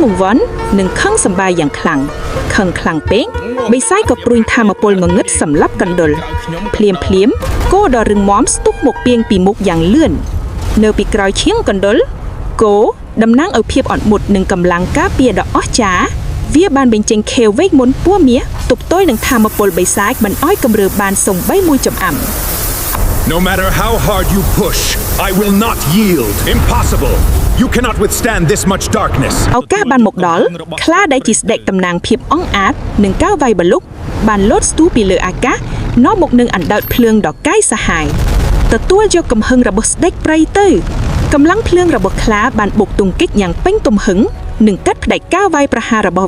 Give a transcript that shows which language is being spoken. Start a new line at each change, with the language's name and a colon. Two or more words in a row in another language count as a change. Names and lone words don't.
Khmer: ង្វាន់និងខឹងសម្បាយយ៉ាងខ្លាំងខឹងខ្លាំងពេកបិសាចក៏ព្រួញថាមពលងងឹតសម្លាប់កណ្ដុរភ្លាមគោដ៏រឹងមាំស្ទុះមកពីងពីមុខយ៉ាងលឿននៅពីក្រោយឈៀងកណ្ដុរគោតំណាងឲ្យភាពអត់មុតនិងកម្លាំងការពារដ៏អស្ចារ្យវាបានបញ្ចេញខៀវវែកមុនពួរមាសទប់ទល់នឹងថាមពលបិសាចមិនឲ្យគម្រើបានសំបីមួយចំអាំ
English: No matter how hard you push, I will not yield. Impossible. You cannot withstand this much darkness.
Khmer: ឱកាសបានមកដល់ខ្លាដែលជាស្ដេចតំណាងភាពអង្អាតនិងការវាយបលុកបានលោតស្ទុះពីលើអាកាសនាំមកនឹងអណ្ដើតភ្លើងដ៏កាយសាហាវទទួលយក កំហឹងរបស់ស្ដេចព្រៃទៅកម្លាំងភ្លើងរបស់ខ្លាបានបុកទង្គិចយ៉ាងពេញទំហឹងនិងកាត់ផ្ដាច់ការវាយប្រហាររបស់